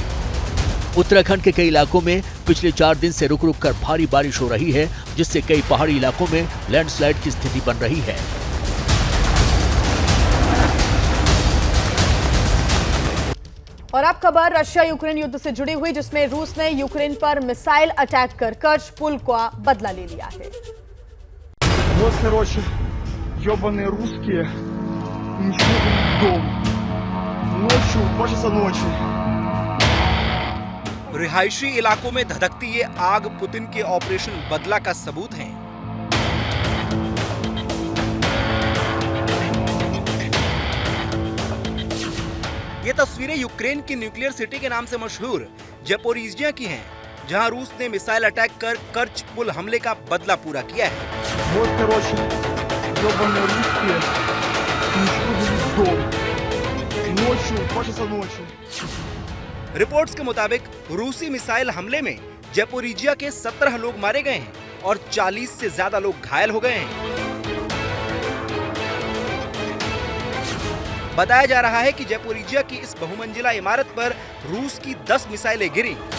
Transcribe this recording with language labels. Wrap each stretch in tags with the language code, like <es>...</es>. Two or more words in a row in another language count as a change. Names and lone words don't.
<hi>उत्तराखंड के कई इलाकों में पिछले 4 दिन से रुक रुक कर भारी बारिश हो रही है, जिससे कई पहाड़ी इलाकों में लैंडस्लाइड की स्थिति बन रही है। और अब खबर रशिया यूक्रेन युद्ध से जुड़ी हुई, जिसमें रूस ने यूक्रेन पर</hi> <en>missile attack</en> <hi>कर कर्च पुल का बदला ले लिया है।</hi> <ru>Вот, короче, ёбаные русские уничтожили дом. Ночью, 2 часа ночи.</ru> <hi>रिहायशी इलाकों में धधकती ये आग पुतिन के ऑपरेशन बदला का सबूत है। ये तस्वीरें यूक्रेन की</hi> <en>nuclear city</en> <hi>के नाम से मशहूर ज़पोरिज़िया की हैं, जहां रूस ने</hi> <en>missile attack</en> <hi>कर कर्च पुल हमले का बदला पूरा किया है।</hi> <ru>Вот, короче, ёбаные русские уничтожили дом. Ночью, 2 часа ночи.</ru> <hi>रिपोर्ट्स के मुताबिक रूसी मिसाइल हमले में ज़पोरिज़िया के 17 लोग मारे गए हैं और 40 से ज्यादा लोग घायल हो गए हैं। बताया जा रहा है कि ज़पोरिज़िया की इस बहुमंजिला इमारत पर रूस की 10 मिसाइलें गिरी।</hi>